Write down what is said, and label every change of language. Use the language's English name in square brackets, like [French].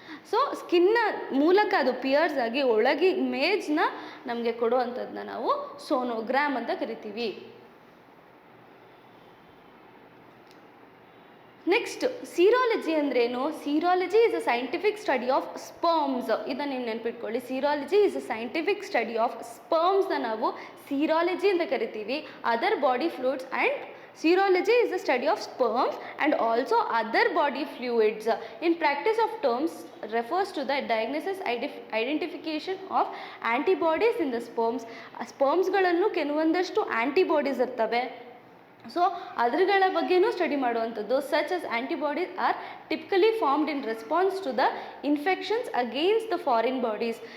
[Kannada] So ಸ್ಕಿನ್ನ ಮೂಲಕ ಅದು pears ಆಗಿ ಒಳಗೆ ಇಮೇಜ್ನ ನಮಗೆ ಕೊಡುವಂಥದ್ದನ್ನ ನಾವು ಸೋನೋಗ್ರಾಮ್ ಅಂತ ಕರಿತೀವಿ. [English] next serology [Kannada] ಅಂದ್ರೇನು? [English] Serology is a scientific study of sperms. [Kannada] ಇದನ್ನು ನೀವು ನೆನ್ಪಿಟ್ಕೊಳ್ಳಿ. [English] serology is a scientific study of ಸ್ಪರ್ಮ್ಸ್ನ [Kannada] ನಾವು ಸೀರಾಲಜಿ ಅಂತ ಕರಿತೀವಿ. [English] other body fluids [Kannada] and [English] serology is the study of sperms and also other body fluids. In practice of terms refers to the diagnosis identification of antibodies in the sperms. [Kannada] ಸ್ಪರ್ಮ್ಸ್ಗಳಲ್ಲೂ ಕೆಲವೊಂದಷ್ಟು antibodies ಇರ್ತವೆ. So ಅದ್ರಗಳ ಬಗ್ಗೆನೂ study ಮಾಡುವಂಥದ್ದು. [English] Such as antibodies are typically formed in response to the infections against the foreign bodies.